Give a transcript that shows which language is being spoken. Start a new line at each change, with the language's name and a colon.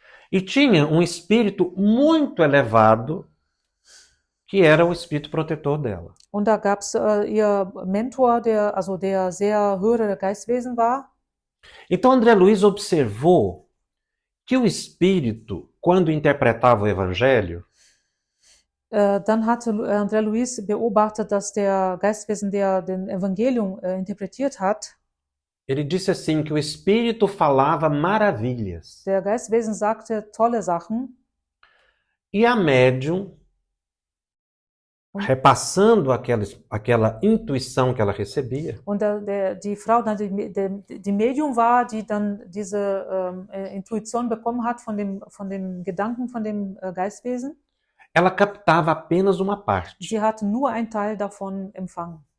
Portuguese: E tinha um espírito muito elevado, que era o espírito protetor dela.
German: und da gab es ihr Mentor, der sehr höhere Geistwesen war.
Portuguese: Então, André Luiz observou que o espírito, quando interpretava o Evangelho,
German: Dann hatte André Luiz beobachtet, dass der Geistwesen, der den Evangelium interpretiert hat,
Portuguese: ele disse assim que o espírito falava maravilhas.
German: der Geistwesen sagte tolle Sachen
Portuguese: E a médium, repassando aquela intuição que ela recebia,
German: und die Frau, die Medium war, die dann diese Intuition bekommen hat von dem Gedanken von dem Geistwesen.
Portuguese: ela captava apenas uma parte.
German: Sie hat nur einen Teil davon empfangen.